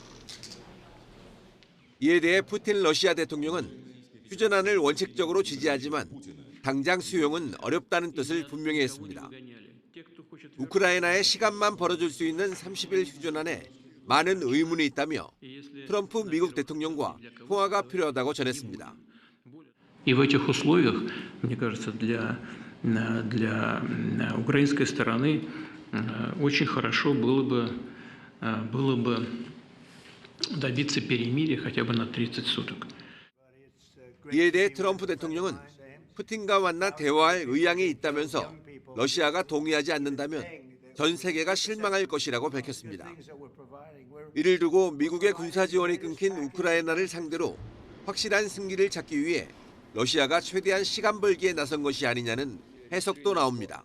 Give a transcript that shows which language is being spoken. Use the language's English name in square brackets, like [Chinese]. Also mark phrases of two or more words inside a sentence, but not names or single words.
[Korean] 이에 대해 푸틴 러시아 대통령은 휴전안을 원칙적으로 지지하지만 당장 수용은 어렵다는 뜻을 분명히 했습니다. 우크라이나의 시간만 벌어줄 수 있는 30일 휴전안에 많은 의문이 있다며 트럼프 미국 대통령과 통화가 필요하다고 전했습니다. [Russian] И в этих условиях, мне кажется, для украинской стороны очень хорошо было бы добиться перемирия хотя бы на 30 суток. [Korean] 이에 대해 트럼프 대통령은 푸틴과 만나 대화할 의향이 있다면서 러시아가 동의하지 않는다면 전 세계가 실망할 것이라고 밝혔습니다. 이를 두고 미국의 군사 지원이 끊긴 우크라이나를 상대로 확실한 승기를 찾기 위해 러시아가 최대한 시간 벌기에 나선 것이 아니냐는 해석도 나옵니다.